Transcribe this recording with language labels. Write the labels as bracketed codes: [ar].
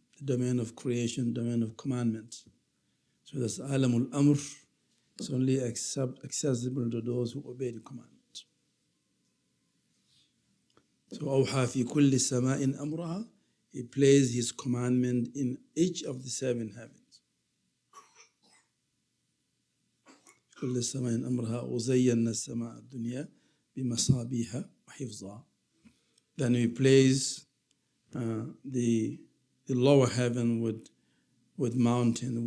[en] The domain of creation, domain of commandment. So that's alamul amr. It's only accessible to those who obey the commandment. So [ar] awha fi kulli sama'in amraha. [en] He placed his commandment in each of the 7 heavens. [ar] كل سماء أمرها وزينا السماء الدنيا بمصابيح وحفظها. [en] Then we place the lower heaven with mountain.